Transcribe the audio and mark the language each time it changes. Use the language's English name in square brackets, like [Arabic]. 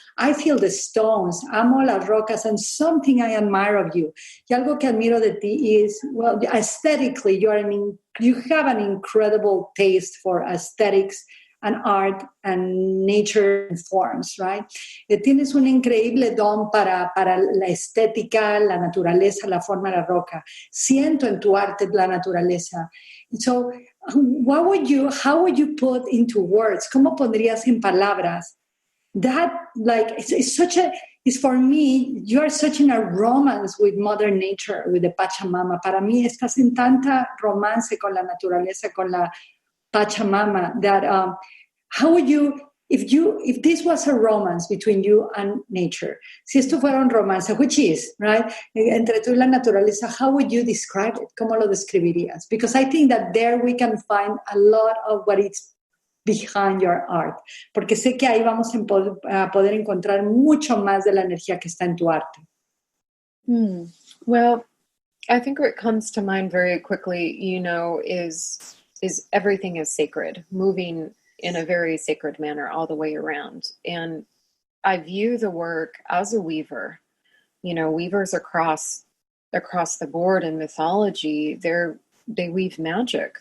[English] I feel the stones, [Spanish] amo las rocas, [English] and something I admire of you. [Spanish] Y algo que admiro de ti [English] is, well, aesthetically, you have an incredible taste for aesthetics and art and nature and forms, right? [Spanish] Tienes un increíble don para la estética, la naturaleza, la forma de la roca. Siento en tu arte la naturaleza. [English] So, how would you put into words? [Spanish] ¿Cómo pondrías en palabras? [English] That, like, it's for me, you are such in a romance with Mother Nature, with the Pachamama. [Spanish] Para mí estás en tanta romance con la naturaleza, con la Pachamama, [English] that how would you, if this was a romance between you and nature, [Spanish] si esto fuera un romance, [English] which is, right, [Spanish] entre tú y la naturaleza, [English] how would you describe it? [Spanish] ¿Cómo lo describirías? [English] Because I think that there we can find a lot of what is behind your art, [Spanish] porque sé que ahí vamos a poder encontrar mucho más de la energía que está en tu arte. [English] Well, I think what comes to mind very quickly, you know, is everything is sacred, moving in a very sacred manner all the way around. And I view the work as a weaver. You know, weavers across the board in mythology, they weave magic.